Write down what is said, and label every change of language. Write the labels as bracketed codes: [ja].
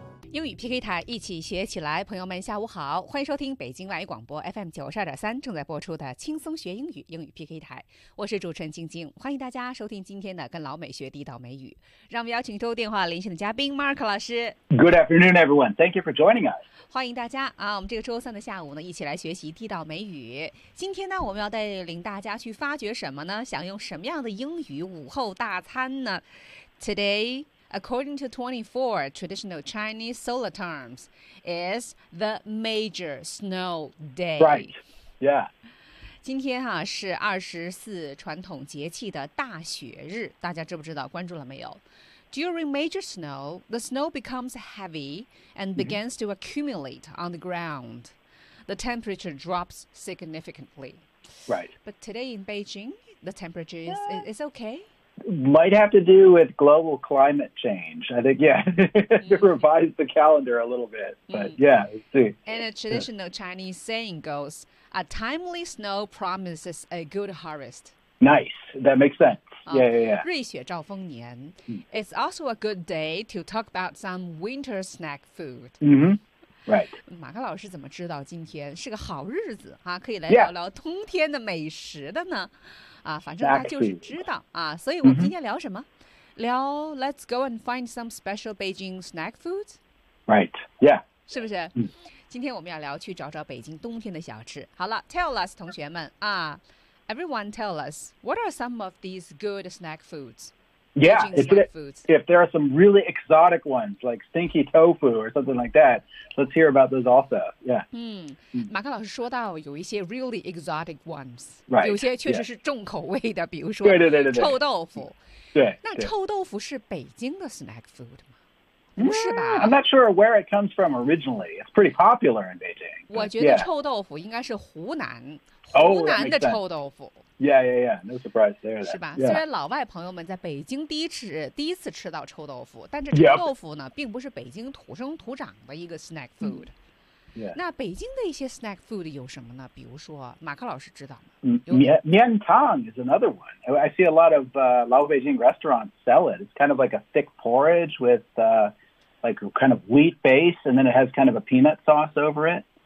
[zh] 英语 PK 台，一起学起来。朋友们下午好，欢迎收听北京外语广播 FM 92.3正在播出的轻松学英语英语 PK 台，我是主持人晶晶，欢迎大家收听今天的跟老美学地道美语。让我们邀请周电话连线的嘉宾 Mark 老师。 [en] Good afternoon everyone, thank you for joining us. [zh] 欢迎大家啊，我们这个周三的下午呢，一起来学习地道美语。今天呢，我们要带领大家去发掘什么呢？想用什么样的英语午后大餐呢？ [en] TodayAccording to 24 traditional Chinese solar terms, is the major snow day. Right, yeah. [zh] 今天哈、啊、是24传统节气的大雪日，大家知不知道？关注了没有？ [en] During major snow, the snow becomes heavy and begins to accumulate on the ground. The temperature drops significantly. Right. But today in Beijing, the temperature is it's okay. Might have to do with global climate change. I think, yeah, to revise the calendar a little bit. But yeah, let's see. And a traditional Chinese saying goes, a timely snow promises a good harvest. Nice. That makes sense. Yeah. [zh] 瑞雪兆丰年 [en] It's also a good day to talk about some winter snack food. Mm-hmm. Right. [zh] 马克老师怎么知道今天是个好日子啊？可以来聊聊冬天的美食的呢？ [en] Yeah. [zh] 啊，反正他就是知道、 [en] exactly. [zh] 啊。所以我们今天聊什么？Mm-hmm. [en] 聊 Let's go and find some special Beijing snack foods. Right. Yeah. [zh] 是不是？Mm-hmm. 今天我们要聊去找找北京冬天的小吃。好了 [en] ，Tell us, [zh] 同学们啊 [en] ，Everyone, tell us what are some of these good snack foods. Yeah, if there are some really exotic ones, like stinky tofu or something like that, let's hear about those also. Yeah. [zh] 马克老师说到有一些 [en] really exotic ones. Right. [zh] 有些确实是重口味的，比如说对臭豆腐。对。那臭豆腐是北京的 snack food 吗？不是吧 [en] ？I'm not sure where it comes from originally. It's pretty popular in Beijing. [zh] 我觉得臭豆腐应该是湖南的臭豆腐。 [en] Yeah, no surprise there. [zh] 是吧？虽然老外朋友们在北京第一次吃到臭豆腐，但这臭豆腐呢，并不是北京土生土长的一个 snack food. [en] Yeah. [zh] 那北京的一些 snack food 有什么呢？比如说，马克老师知道吗？ [en] 面汤 is another one. I see a lot of Lao Beijing restaurants sell it. It's kind of like a thick porridge with like kind of wheat base, and then it has kind of a peanut sauce over it.